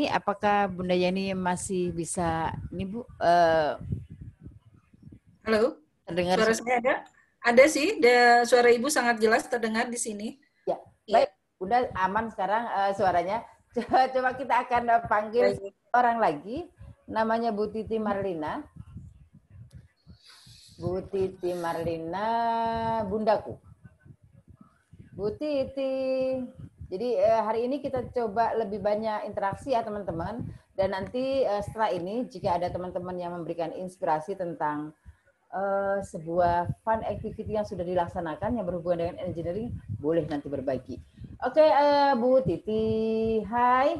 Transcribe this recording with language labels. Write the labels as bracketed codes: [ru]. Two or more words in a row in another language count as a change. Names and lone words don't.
[id] Apakah Bunda Yeni masih bisa ini Bu? Halo, terdengar suara saya ada? Ada sih, suara Ibu sangat jelas terdengar di sini. Ya, baik. Bunda aman sekarang suaranya. Coba kita akan panggil orang lagi, namanya Bu Titi Marlina. Bu Titi Marlina, bundaku. Bu Titi. Jadi hari ini kita coba lebih banyak interaksi ya teman-teman. Dan nanti setelah ini jika ada teman-teman yang memberikan inspirasi tentang sebuah [en] fun activity [id] yang sudah dilaksanakan yang berhubungan dengan engineering, boleh nanti berbagi. Oke, Bu Titi. Hai.